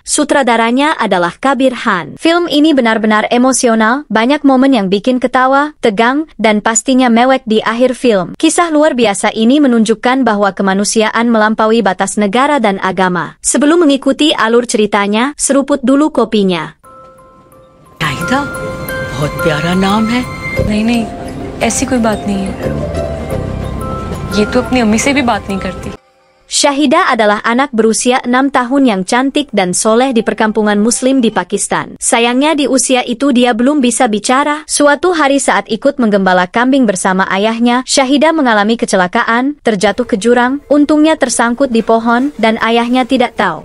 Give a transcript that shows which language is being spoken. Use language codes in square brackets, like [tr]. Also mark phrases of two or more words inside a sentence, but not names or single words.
[id] Sutradaranya adalah Kabir Khan. Film ini benar-benar emosional, banyak momen yang bikin ketawa, tegang, dan pastinya mewek di akhir film. Kisah luar biasa ini menunjukkan bahwa kemanusiaan melampaui batas negara dan agama. Sebelum mengikuti alur ceritanya, seruput dulu kopinya. [hi] नाहिदा, बहुत प्यारा नाम है। नहीं, ऐसी कोई बात नहीं है। ये तो अपनी अम्मी से भी बात नहीं करती। [id] Syahida adalah anak berusia 6 tahun yang cantik dan soleh di perkampungan muslim di Pakistan. Sayangnya di usia itu dia belum bisa bicara. Suatu hari saat ikut menggembala kambing bersama ayahnya, Syahida mengalami kecelakaan, terjatuh ke jurang, untungnya tersangkut di pohon, dan ayahnya tidak tahu.